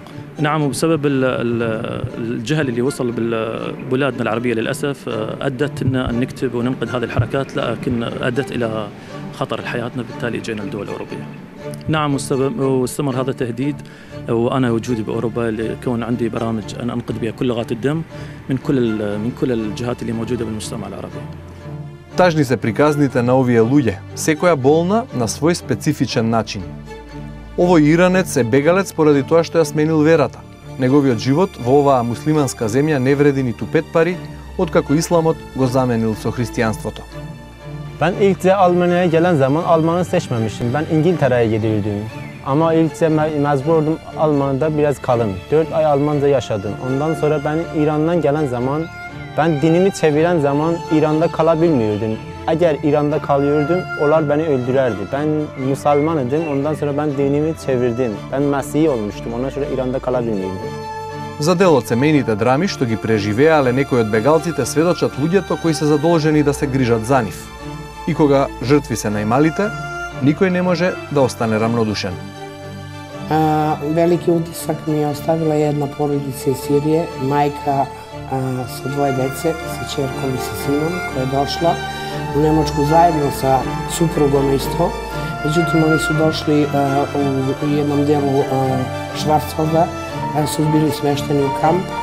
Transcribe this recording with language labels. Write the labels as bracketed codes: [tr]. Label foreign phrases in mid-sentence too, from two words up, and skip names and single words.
[ar] نعم، وبسبب الجهل اللي وصل ببلادنا العربية للأسف أدت أن نكتب وننقد هذه الحركات، لكن أدت إلى خطر حياتنا، بالتالي جئنا للدول الأوروبية. نعم، واستمر هذا التهديد وأنا وجودي بأوروبا لكون عندي برامج أن أنقد بها كل لغات الدم من كل الجهات اللي موجودة بالمجتمع العربي. [mk] Тажни се приказните на овие луѓе, секоја болна на свој специфичен начин. Овој иранец е бегалец поради тоа што ја сменил верата. Неговиот живот во оваа муслиманска земја не вреди ниту 5 пари, откако исламот го заменил со християнството. [tr] Ben ilkçe Almanya'ya gelen zaman Alman'ı seçmemiştim. Ben İngiltere'ye gidiyordum. Ama ilkçe mecburdum Almanya'da biraz kalın. 4 ay Almanca yaşadım. Ondan sonra ben İran'dan gelen zaman, ben dinimi çeviren zaman İran'da kalabilmiyordum. Eğer İran'da kalıyordum, onlar beni öldürerdi. Ben Müslümanıydım, ondan sonra ben dinimi çevirdim. Ben Mesih olmuştum, ondan sonra İran'da kalabilmiyordum. [mk] За дел од семејните драми што ги преживеале некои од бегалците сведочат луѓето кои се задолжени да се грижат за нив. И кога жртви се најмалите, никој не може да остане рамнодушен. [sr] Veliki utisak mi je ostavila jedna porodica iz Sirije, majka sa 2 dece, sa ćerkom i sa sinom, koja je došla u Nemačku zajedno sa suprugom isto. Međutim, oni su došli u jednom delu Schwarzwalda, su bili smešteni u kamp.